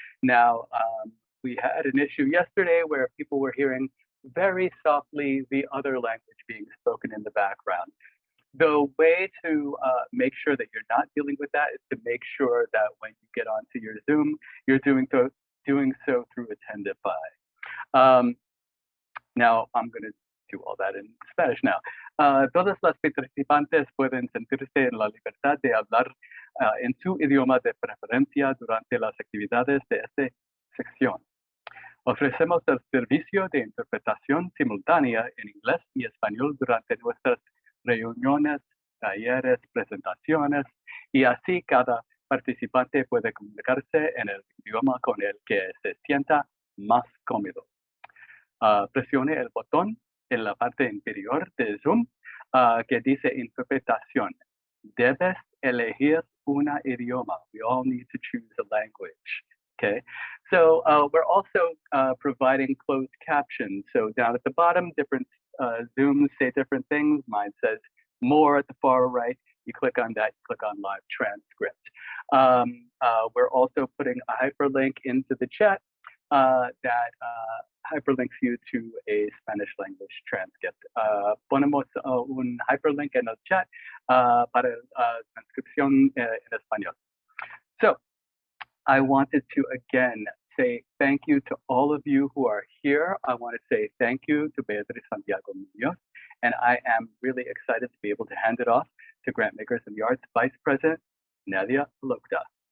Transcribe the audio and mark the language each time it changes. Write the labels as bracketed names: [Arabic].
[English] Now, we had an issue yesterday where people were hearing very softly the other language being spoken in the background. The way to make sure that you're not dealing with that is to make sure that when you get onto your Zoom, you're doing so through Attendify. Now, I'm going to do all that in Spanish now. [Spanish] Todas las participantes pueden sentirse en la libertad de hablar en su idioma de preferencia durante las actividades de esta sección. Ofrecemos el servicio de interpretación simultánea en inglés y español durante nuestras reuniones, talleres, presentaciones, y así cada participante puede comunicarse en el idioma con el que se sienta más cómodo. Presione el botón en la parte inferior de Zoom que dice interpretación. Debes elegir una idioma. [English] We all need to choose a language. Okay, so we're also providing closed captions. So down at the bottom, different Zooms say different things. Mine says more at the far right. You click on that, you click on live transcript. We're also putting a hyperlink into the chat that hyperlinks you to a Spanish language transcript. [Spanish] Ponemos un hyperlink en el chat para transcripción en español. [English] So I wanted to again say thank you to all of you who are here. I want to say thank you to Beatriz Santiago Munoz, and I am really excited to be able to hand it off to Grantmakers in the Arts Vice President, Nadia Lokda.